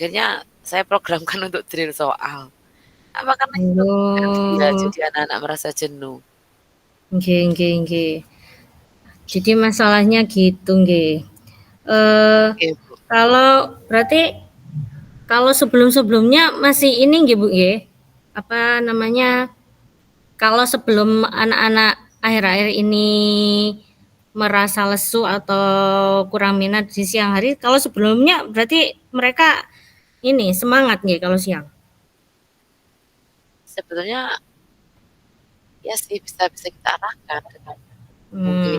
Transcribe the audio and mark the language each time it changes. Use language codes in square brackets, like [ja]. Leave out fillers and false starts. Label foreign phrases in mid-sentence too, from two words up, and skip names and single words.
[id] Akhirnya saya programkan untuk drill soal. Apa karena itu kan dia Oh, jadi anak-anak merasa jenuh. [jv] nggih nggih nggih. [id] Jadi masalahnya gitu nggih. Eh, Oke, Bu. kalau berarti kalau sebelum-sebelumnya masih ini nggih Bu nggih. Apa namanya? Kalau sebelum anak-anak akhir-akhir ini merasa lesu atau kurang minat di siang hari, kalau sebelumnya berarti mereka ini semangat nggih kalau siang? Sebetulnya ya sih bisa kita arahkan dengan mungkin